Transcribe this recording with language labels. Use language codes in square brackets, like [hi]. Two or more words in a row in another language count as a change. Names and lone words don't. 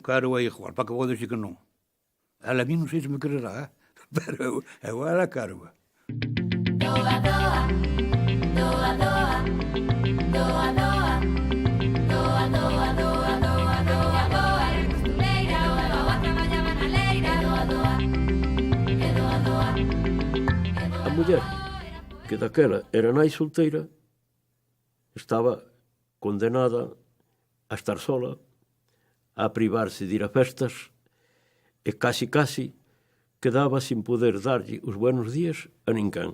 [gl] Claro, é igual, para que vou dicir que non. Ela a mí non sei se me quererá, pero eu era caro. Doa, doa, doa, doa, doa, doa, doa, doa, doa, doa, doa, doa, era costureira, o avó traballaba na leira, doa, doa, e doa, doa, e doa. A muller, que daquela era nai solteira, estaba condenada a estar sola, a privarse de ir a festas, e casi quedaba sin poder darlle os [es] buenos días [gl] a ninguén.